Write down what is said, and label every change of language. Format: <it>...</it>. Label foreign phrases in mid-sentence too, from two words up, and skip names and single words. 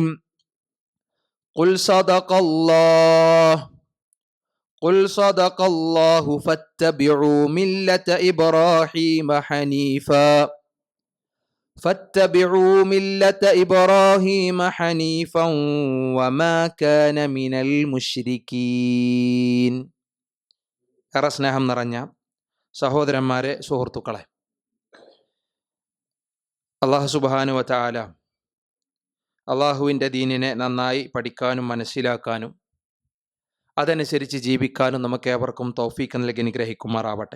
<ar>قل صدق الله فاتبعوا ملة إبراهيم حنيفا وما كان من المشركين.</ar> <ml>ഏറെ സ്നേഹം നിറഞ്ഞ സഹോദരന്മാരെ, സുഹൃത്തുക്കളെ,</ml> <ar>الله سبحانه وتعالى</ar> <ml>അള്ളാഹുവിൻ്റെ ദീനിനെ നന്നായി പഠിക്കാനും മനസ്സിലാക്കാനും അതനുസരിച്ച് ജീവിക്കാനും നമുക്കേവർക്കും തൗഫീഖ് നൽകി അനുഗ്രഹിക്കുമാറാവട്ടെ.</ml>